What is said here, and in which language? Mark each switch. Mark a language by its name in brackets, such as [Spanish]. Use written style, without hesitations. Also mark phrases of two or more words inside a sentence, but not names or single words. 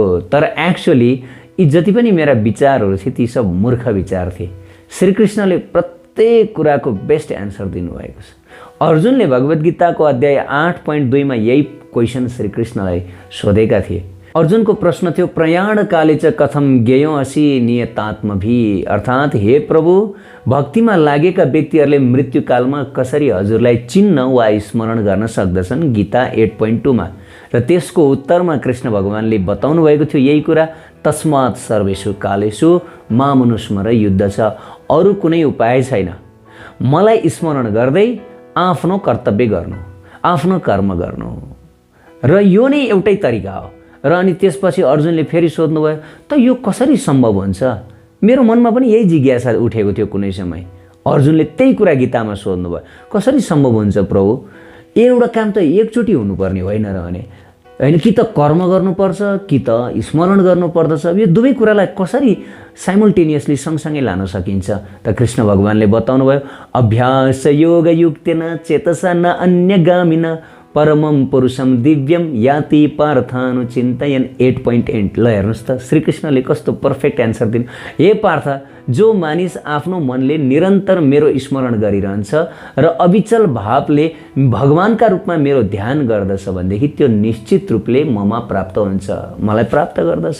[Nepali] तर एक्चुअली यी जति पनि मेरा विचारहरू थिए, ती सब मूर्ख विचार थिए। श्रीकृष्णले प्रत्येक कुराको [English] best answer [Nepali] दिनुभएको छ। अर्जुनले भगवद् गीताको अध्याय 8.2 मा यही क्वेसन श्रीकृष्णलाई सोधेका थिए। अर्जुनको प्रश्न थियो, [Sanskrit] प्रयाण काले च कथम ज्ञेयो असि नियतात्मभि। [Nepali] अर्थात्, हे प्रभु, भक्तिमा लागेका व्यक्तिहरूले मृत्युकालमा कसरी हजुरलाई चिन्न वा स्मरण गर्न सक्दछन्? गीता 8.2 मा। र त्यसको उत्तरमा कृष्ण भगवानले बताउनु भएको थियो यही कुरा, [Sanskrit] तस्मात् सर्वेषु कालेषु मामनुस्मर युद्ध छ। [Nepali] अरू कुनै उपाय छैन, मलाई स्मरण गर्दै आफ्नो कर्तव्य गर्नु, आफ्नो कर्म गर्नु, र यो नै एउटै तरिका हो। र अनि त्यसपछि अर्जुनले फेरि सोध्नुभयो, त यो कसरी सम्भव हुन्छ? मेरो मनमा पनि यही जिज्ञासा उठेको थियो कुनै समय। अर्जुनले त्यही कुरा गीतामा सोध्नुभयो, कसरी सम्भव हुन्छ प्रभु? एउटा काम त एकचोटि हुनुपर्ने होइन र भने होइन, कि त कर्म गर्नुपर्छ कि त स्मरण गर्नुपर्दछ। यो दुवै कुरालाई कसरी साइमल्टेनियसली सँगसँगै लान सकिन्छ त कृष्ण भगवानले बताउनु भयो, [Sanskrit] अभ्यास योग युक्तेन चेतसा न अन्यगामिन परमं पुरुषम दिव्यम याति पार्थानुचिन्तयन्। [Nepali] 8.8 ल हेर्नुहोस् त श्रीकृष्णले कस्तो [English] perfect answer [Nepali] दिनु। हे पार्थ, जो मानिस आफ्नो मनले निरन्तर मेरो स्मरण गरिरहन्छ र अविचल भावले भगवानका रूपमा मेरो ध्यान गर्दछ भनेदेखि त्यो निश्चित रूपले ममा प्राप्त हुन्छ, मलाई प्राप्त गर्दछ।